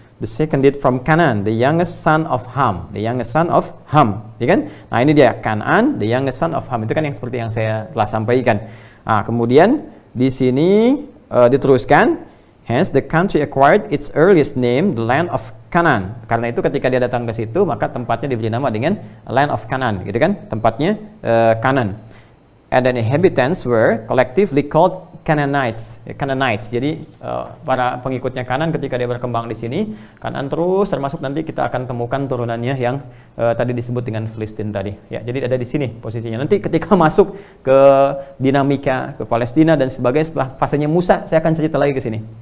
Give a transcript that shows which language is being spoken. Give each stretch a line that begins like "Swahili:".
English: The second did from Canaan, the youngest son of Ham,
Indonesian: ya kan? Nah, ini dia Kanaan,
English: the youngest son of Ham.
Indonesian: Itu kan yang seperti yang saya telah sampaikan. Nah, kemudian di sini diteruskan
English: Hence the country acquired its earliest name, the land of Canaan.
Indonesian: Karena itu ketika dia datang ke situ, maka tempatnya diberi nama dengan
English: land of Canaan,
Indonesian: gitu kan? Tempatnya Canaan.
English: And the inhabitants were collectively called Canaanites. Canaanites.
Indonesian: Jadi para pengikutnya Kanan ketika dia berkembang di sini, Kanan terus termasuk nanti kita akan temukan turunannya yang tadi disebut dengan Filistin tadi. Ya, jadi ada di sini posisinya. Nanti ketika masuk ke dinamika ke Palestina dan sebagainya setelah fasenya Musa, saya akan cerita lagi ke sini.